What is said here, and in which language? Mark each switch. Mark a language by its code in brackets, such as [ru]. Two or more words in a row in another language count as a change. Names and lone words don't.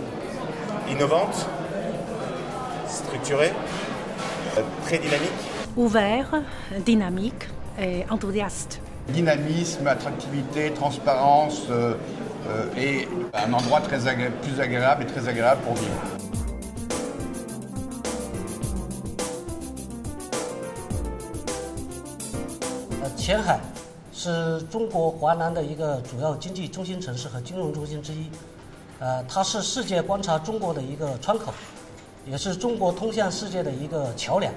[fr] Innovante, structurée, très dynamique. Ouvert, dynamique et enthousiaste. Dynamisme, attractivité, transparence et un endroit plus agréable et très agréable pour vivre. [zh] 前海是中国华南的一个主要经济中心城市和金融中心之一，它是世界观察中国的一个窗口，也是中国通向世界的一个桥梁。